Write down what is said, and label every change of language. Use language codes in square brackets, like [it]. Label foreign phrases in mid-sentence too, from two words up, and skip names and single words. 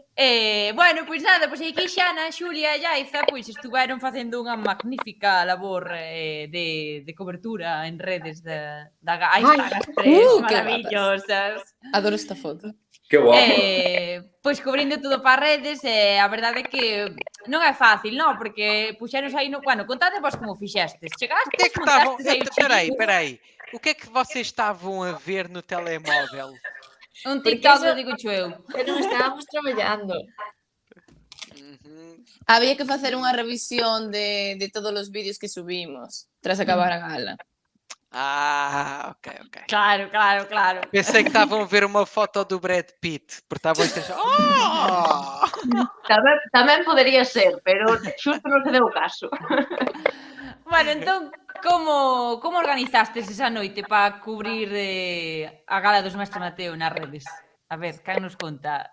[gl] Bueno, pois nada, pois aquí Xana, Xulia e Yaiza pois estuveron facendo unha magnífica labor de cobertura en redes da Ai, están as tres maravillosas. Adoro esta foto. Que guapo. Pois cubrindo todo para redes, a verdade é que non é fácil, non? Porque puxeros aí no... Bueno, contade vos como fixestes. Chegastes, O [pt] que é que estavam... Peraí. O que é que vocês estavam a ver no telemóvel? [gl] Un TikTok, digo eu. Que non estábamos traballando. Había que facer unha revisión de todos os vídeos que subimos tras acabar a gala. Ok. Claro. [pt] Pensei que estavam a ver uma foto do Brad Pitt, porque estavam a dizer, [gl] Tamén podería ser, pero xusto non se deu caso. Bueno, entón, como organizastes esa noite para cubrir a gala dos Mestre Mateo nas redes? A ver, quen nos conta?